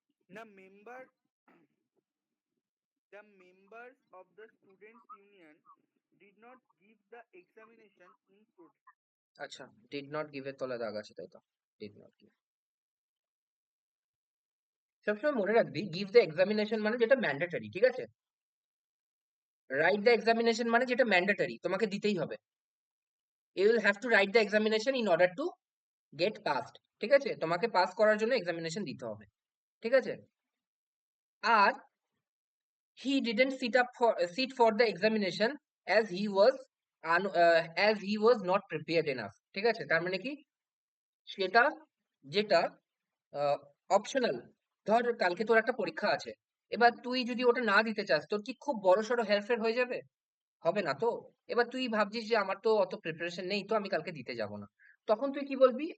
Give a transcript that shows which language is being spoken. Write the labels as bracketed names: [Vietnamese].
[English] The member, the members of the students union did not give the examination in protest. [Bangla] আচ্ছা, [English] did not give [Bangla] এর তলায় দাগ আছে, তাই তো? Did not give. সবসময় মনে রাখবি, [English] give the examination [Bangla] মানে যেটা ম্যান্ডেটরি, ঠিক আছে? [English] write the examination [Bangla] মানে যেটা ম্যান্ডেটরি, তোমাকে দিতেই হবে। [English] you will have to write the examination in order to get passed, [Bangla] ঠিক আছে? তোমাকে পাস করার জন্য এক্সামিনেশন দিতে হবে, ঠিক আছে? [English] আর he didn't sit for the examination as he was as he was not prepared enough, [Bangla] ঠিক আছে? তার মানে কি, সেটা যেটা অপশনাল, ধর কালকে তোর একটা পরীক্ষা আছে, এবার তুই যদি ওটা না দিতে চাস, তোর কি খুব বড়সড় হেরফের হয়ে যাবে? হবে না তো। এবার তুই ভাবছিস যে আমার তো অত প্রিপারেশন নেই, তো আমি কালকে দিতে যাব না। তখন তুই কি বলবি?